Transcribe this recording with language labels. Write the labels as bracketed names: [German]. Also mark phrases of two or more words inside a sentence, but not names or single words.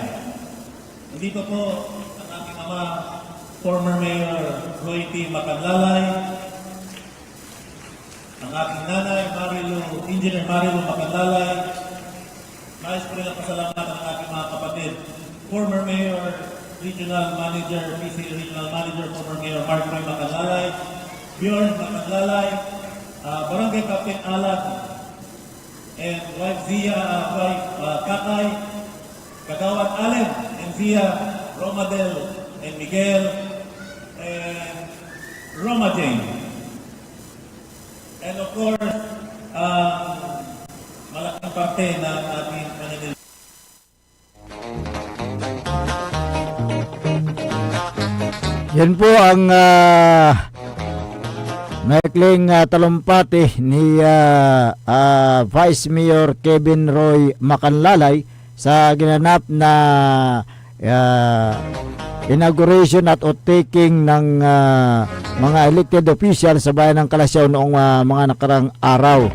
[Filipino] Nandito po ang aking ama, former Mayor Roy T. Macanglalay, ang aking nanay, Engineer Marilu Macanglalay. Nais ko rin ang pasalamatan ng aking mga kapatid, [English] former Mayor, Regional Manager, PC Regional Manager, former Mayor Mark Roy Macanglalay, Bjorn Macanglalay, Barangay Captain Alag, and wife Zia, Kakay, Kagawad Allen, and Zia, Romadel, and Miguel, and Roma Jane. And of course, [Filipino] malaking parte na ating paninil. Yan po ang maikling talumpati ni Vice Mayor Kevin Roy Macanglalay sa ginanap na inauguration at taking ng mga [English] elected official [Filipino] sa bayan ng Kalasyaw noong mga nakarang araw.